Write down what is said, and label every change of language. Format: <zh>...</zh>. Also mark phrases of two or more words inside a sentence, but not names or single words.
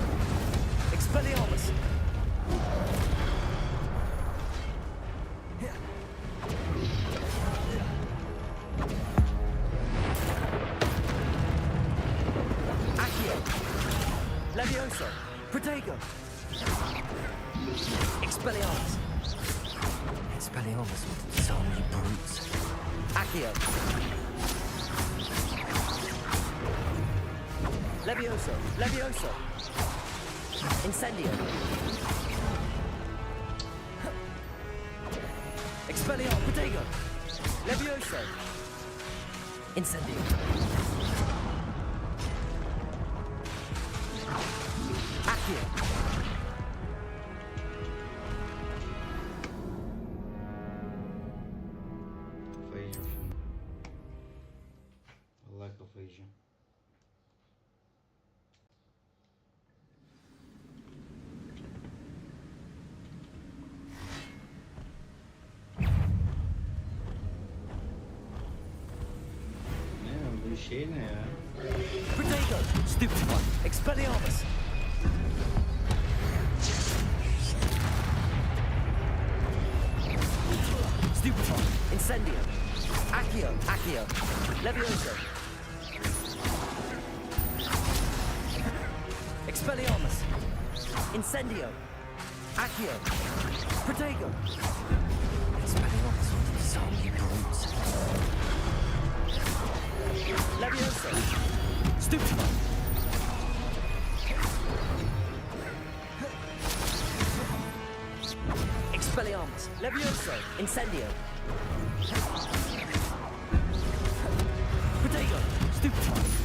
<en>Expelliarmus. Accio. Levioso. Protego. Expelliarmus. Expelliarmus will disarm you brutes. Accio. Levioso. Levioso. Incendio. Expelliarmus. Protego. Levioso. Incendio. Accio.</en> <tr>Kafayı yiyeceğim şimdi. Vallahi kafayı yiyeceğim. Ne bu şey ne ya?</tr> <en>Protego. Stupefy. Expelliarmus. Stupefy. Incendio. Accio. Accio. Levioso. Expelliarmus. Incendio. Accio. Protego. Expelliarmus will disarm you brutes. Levioso. Stupefy. Expelliarmus. Levioso. Incendio. Protego. Stupefy.</en>